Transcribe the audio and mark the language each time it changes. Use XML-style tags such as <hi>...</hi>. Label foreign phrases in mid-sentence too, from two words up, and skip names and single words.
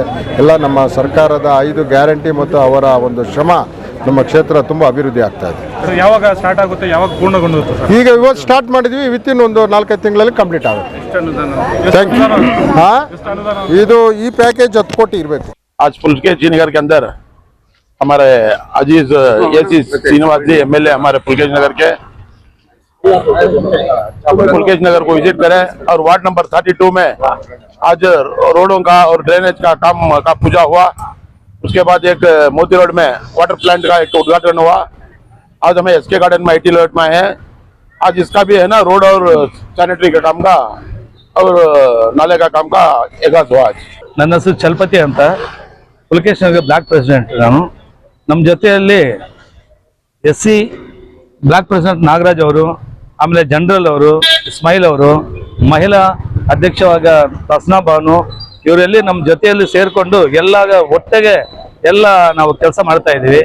<kn>ಎಲ್ಲ ನಮ್ಮ ಸರ್ಕಾರದ 5 ಗ್ಯಾರಂಟಿ ಮತ್ತು ಅವರ ಒಂದು ಶ್ರಮ ನಮ್ಮ ಕ್ಷೇತ್ರ ತುಂಬ ಅಭಿವೃದ್ಧಿ ಆಗ್ತಾ ಇದೆ। ಯಾವಾಗ ಸ್ಟಾರ್ಟ್ ಆಗುತ್ತೆ, ಯಾವಾಗ ಪೂರ್ಣಗೊಳ್ಳುತ್ತೆ ಸರ್? ಈಗ ಇವತ್ತು ಸ್ಟಾರ್ಟ್ ಮಾಡಿದ್ವಿ, ವಿತಿನ್ ಒಂದು 4-5 ತಿಂಗಳಲ್ಲಿ ಕಂಪ್ಲೀಟ್ ಆಗುತ್ತೆ।</kn> <en>Thank you.</en> <kn>ಹಾಂ, ಇದು ಈ ಪ್ಯಾಕೇಜ್ 10 ಕೋಟಿ ಇರಬೇಕು।</kn> <hi>आज पुलकेशी नगर के अंदर हमारे अजीज एसी श्रीनिवास जी एमएलए हमारे पुलकेशी नगर के पुलकेशी नगर को विजिट करें और</hi> <en>ward number</en> <hi>32 में आज रोडों का और ड्रेनेज का काम का पूजा हुआ। उसके बाद एक मोती रोड में वाटर प्लांट का एक उद्घाटन हुआ। आज हमें एसके गार्डन में आईटी लेआउट में है, आज इसका भी है ना, रोड और सैनिटरी का काम का और नाले का काम का आगाज हुआ। आज</hi> <kn>ನನ್ನ ಹೆಸರು ಚಲಪತಿ ಅಂತ, ಪುಲಕೇಶಿ ನಗರ</kn> <en>block president</en> <kn>ನಾನು। ನಮ್ಮ ಜೊತೆಯಲ್ಲಿ</kn> <en>SC block president</en> <kn>ನಾಗರಾಜ್ ಅವರು, ಆಮೇಲೆ ಜನರಲ್ ಅವರು, ಇಸ್ಮಾಯಿಲ್ ಅವರು, ಮಹಿಳಾ ಅಧ್ಯಕ್ಷವಾಗ ರಸ್ನಾ ಬಾನು, ಇವರೆಲ್ಲಿ ನಮ್ಮ ಜೊತೆಯಲ್ಲಿ ಸೇರಿಕೊಂಡು ಎಲ್ಲ ಒಟ್ಟಿಗೆ ಎಲ್ಲ ನಾವು ಕೆಲಸ ಮಾಡ್ತಾ ಇದ್ದೀವಿ।</kn>